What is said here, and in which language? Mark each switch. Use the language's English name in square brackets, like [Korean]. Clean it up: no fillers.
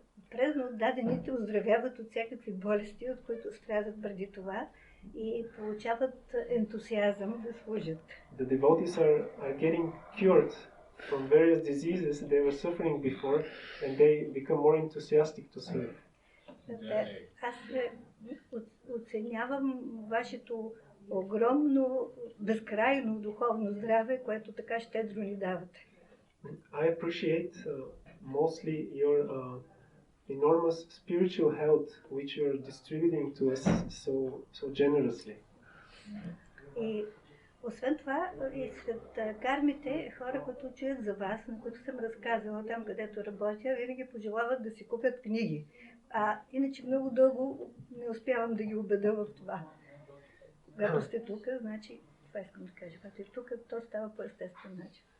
[Bulgarian] Трезно отдадените оздравяват от всякакви болести, от които страдат преди това и получават ентусиазъм да служат. [English] The devotees are getting cured from various diseases they were suffering before, and they become more enthusiastic to serve. [Bulgarian] Аз оценявам вашето огромно, безкрайно духовно здраве, което така щедро ни давате. [English] I appreciate mostly your enormous spiritual health which you are distributing to us so generously. [Bulgarian] И освен това, и сред кармите, хора, които чуят за вас, на които съм разказала там, където работя, винаги пожелават да си купят книги. А иначе много дълго не успявам да ги убеда в това. Когато сте тук, значи, това искам да кажа, когато е тук, то става по естествен начин.